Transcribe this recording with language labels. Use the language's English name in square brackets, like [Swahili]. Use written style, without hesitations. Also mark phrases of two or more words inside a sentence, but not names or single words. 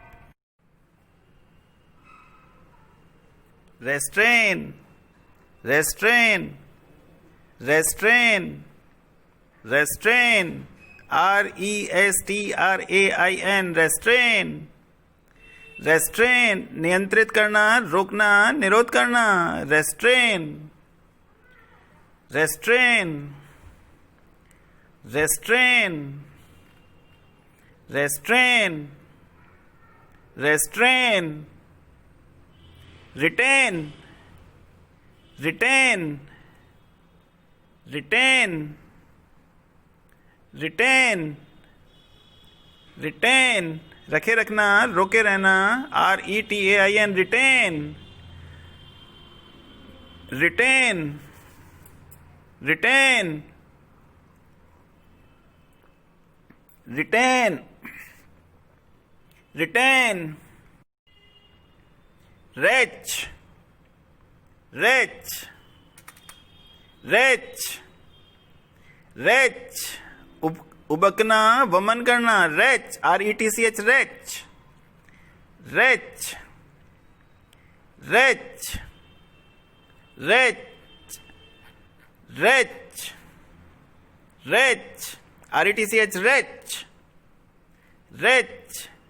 [English] restrain, restrain, restrain, restrain, RESTRAIN, restrain, restrain, [Hindi] नियंत्रित करना, रोकना, निरोध करना, [English] restrain, restrain, restrain, restrain, restrain, retain, retain, retain, retain, retain, [Hindi] रखे रखना, रोके रहना, [English] RETAIN, retain, retain, retain, retain, retain, wretch, wretch, wretch, wretch, [Hindi] उबकना, वमन करना, [English] wretch, RETCH, wretch, wretch, wretch, wretch, wretch, wretch, RETCH, wretch, wretch,